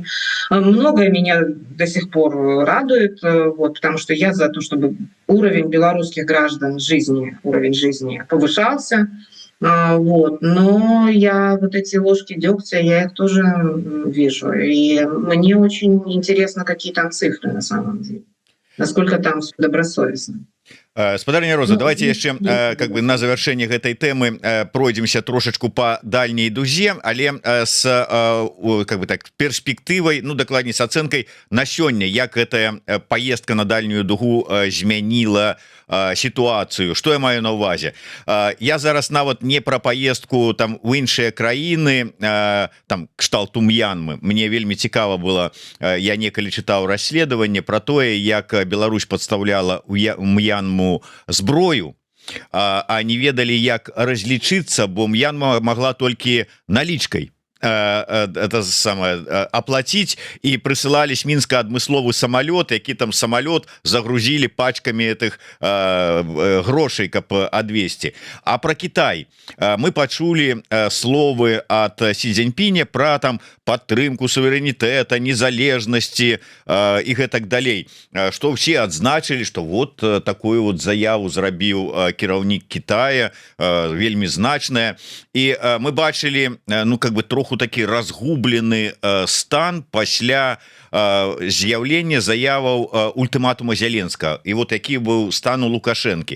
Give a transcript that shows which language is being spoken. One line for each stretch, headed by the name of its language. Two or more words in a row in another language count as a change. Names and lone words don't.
Russian: Многое меня до сих пор радует, вот, потому что я за то, чтобы уровень белорусских граждан жизни, уровень жизни повышался. Вот. Но я вот эти ложки дегтя, я их тоже вижу. И мне очень интересно, какие там цифры на самом деле. Насколько там всё добросовестно.
Belarusian: Спадарня Роза, давайте яшчэ
Russian: как бы
Belarusian: на завяршэнне гэтай тэмы пройдземся трошачку по дальняй дузе, але с
Russian: как бы так
Belarusian: перспектывай, ну дакладней с ацэнкай на сёння, як гэтая поездка на дальнюю дугу змяніла сітуацыю. Што я маю на ўвазе? Я зараз нават не пра паездку там у іншыя краіны, там кшталту М'янмы. Мне вельмі цікава было, я некалі чытаў расследаванне пра тое, як Беларусь падстаўляла у М'янму зброю, а не ведалі, як разлічыцца, бо М'янма могла толькі налічкай
Russian: это самое оплатить, и присылали с Минска
Belarusian: адмысловы самолет, які там
Russian: самолет загрузили пачками этих
Belarusian: грошей, каб адвесці. А про Китай мы пачулі словы от Си Цзиньпиня про там падтрымку суверэнітэта, незалежнасці і гэтак далей,
Russian: что все
Belarusian: адзначылі,
Russian: что вот такую вот
Belarusian: заяву зрабіў кіраўнік Китая, вельмі значная, і мы бачылі,
Russian: ну как бы
Belarusian: троху такі разгублены стан пасля з'яўлення заяваў ультыматума Зеленскага, і вот які быў стан у Лукашэнкі.